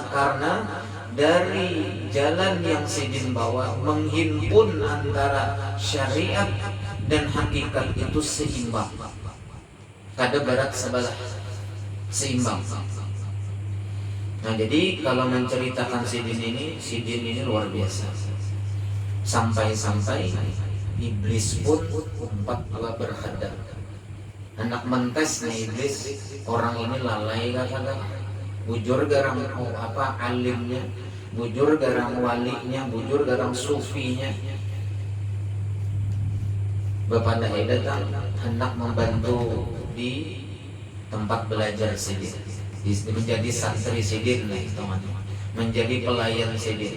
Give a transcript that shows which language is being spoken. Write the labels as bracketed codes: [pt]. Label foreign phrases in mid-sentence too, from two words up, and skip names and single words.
[bjn] Karena dari jalan yang Sidin bawa menghimpun antara syariat dan hakikat itu seimbang, kada barat sebelah, seimbang. Nah jadi kalau menceritakan Sidin ini luar biasa. Sampai-sampai iblis pun umpat berhadap. Anak mentesnya iblis, orang ini lalai kata-kata, bujur garang alimnya, bujur garang walinya, bujur garang sufinya. [id] Bapak Dai datang hendak membantu di tempat belajar Sidin, menjadi santri Sidin, menjadi pelayan Sidin.